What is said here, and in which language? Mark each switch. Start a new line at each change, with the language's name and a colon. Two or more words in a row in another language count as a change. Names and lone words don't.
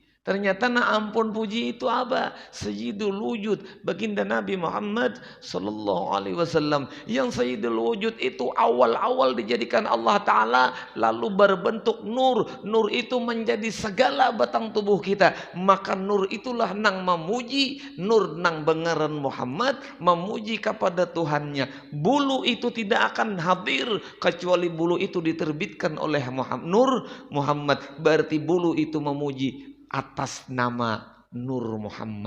Indonesian: Ternyata na ampun puji itu apa?
Arabic: سيد الوجود,
Indonesian: baginda Nabi Muhammad
Arabic: صلى الله عليه وسلم.
Indonesian: Yang
Arabic: سيد الوجود
Indonesian: itu awal-awal dijadikan Allah Ta'ala lalu berbentuk nur. Nur itu menjadi segala batang tubuh kita. Maka nur itulah nang memuji, nur nang bengaran Muhammad memuji kepada Tuhannya. Bulu itu tidak akan hadir kecuali bulu itu diterbitkan oleh Nur Muhammad. Berarti bulu itu memuji atas nama Nur Muhammad.